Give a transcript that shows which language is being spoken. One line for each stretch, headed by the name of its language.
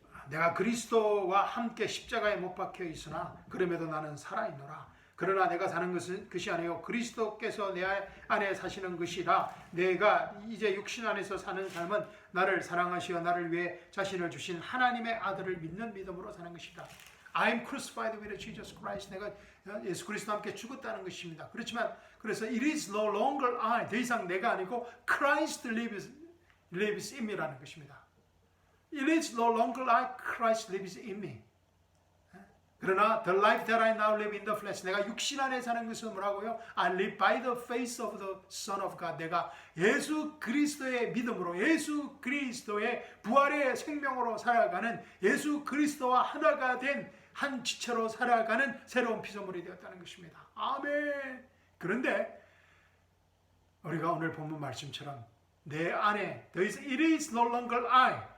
Korean: 내가 그리스도와 함께 십자가에 못 박혀 있으나 그럼에도 나는 살아있노라. 그러나 내가 사는 것이 아니요 그리스도께서 내 안에 사시는 것이라. 내가 이제 육신 안에서 사는 삶은 나를 사랑하시어 나를 위해 자신을 주신 하나님의 아들을 믿는 믿음으로 사는 것이다.
English: I am crucified with Jesus Christ.
Korean: 내가 예수 그리스도와 함께 죽었다는 것입니다. 그렇지만 그래서
English: it is no longer I.
Korean: 더 이상 내가 아니고
English: Christ lives in me
Korean: 라는 것입니다.
English: It is no longer I, Christ lives in me.
Korean: 그러나
English: the life that I now live in the flesh.
Korean: 내가 육신 안에 사는 것은 뭐라고요?
English: I live by the faith of the Son of God.
Korean: 내가 예수 그리스도의 믿음으로 예수 그리스도의 부활의 생명으로 살아가는 예수 그리스도와 하나가 된 한 지체로 살아가는 새로운 피조물이 되었다는 것입니다. 아멘. 그런데 우리가 오늘 본문 말씀처럼 내 안에
English: it is no longer I.